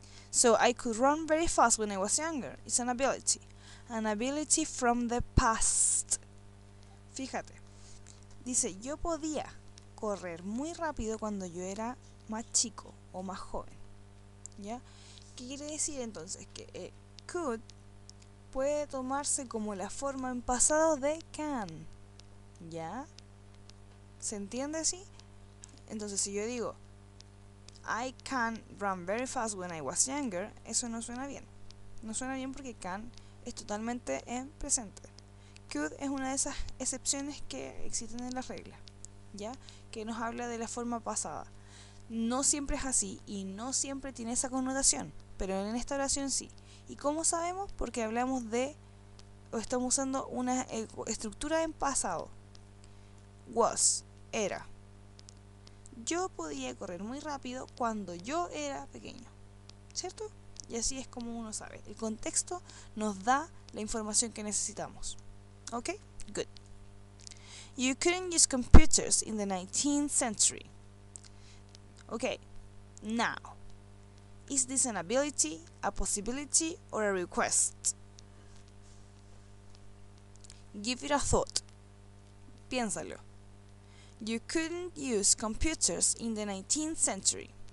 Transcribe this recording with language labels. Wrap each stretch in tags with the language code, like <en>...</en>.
<en>So I could run very fast when I was younger. It's an ability. An ability from the past.</en> <es>Fíjate. Dice, yo podía correr muy rápido cuando yo era más chico o más joven. ¿Ya? ¿Qué quiere decir entonces? Que could puede tomarse como la forma en pasado de can. ¿Ya? ¿Se entiende así? Entonces si yo digo</es> <en>I can run very fast when I was younger,</en> <es>eso no suena bien. No suena bien porque can es totalmente en presente. Could es una de esas excepciones que existen en la regla, ¿ya? Que nos habla de la forma pasada. No siempre es así y no siempre tiene esa connotación, pero en esta oración sí. ¿Y cómo sabemos? Porque hablamos de, o estamos usando una estructura en pasado. Was, era. Yo podía correr muy rápido cuando yo era pequeño, ¿cierto? Y así es como uno sabe. El contexto nos da la información que necesitamos.</es> <en>¿Ok? Good. You couldn't use computers in the 19th century. Okay, now, is this an ability, a possibility, or a request? Give it a thought. Piénsalo. You couldn't use computers in the 19th century.</en>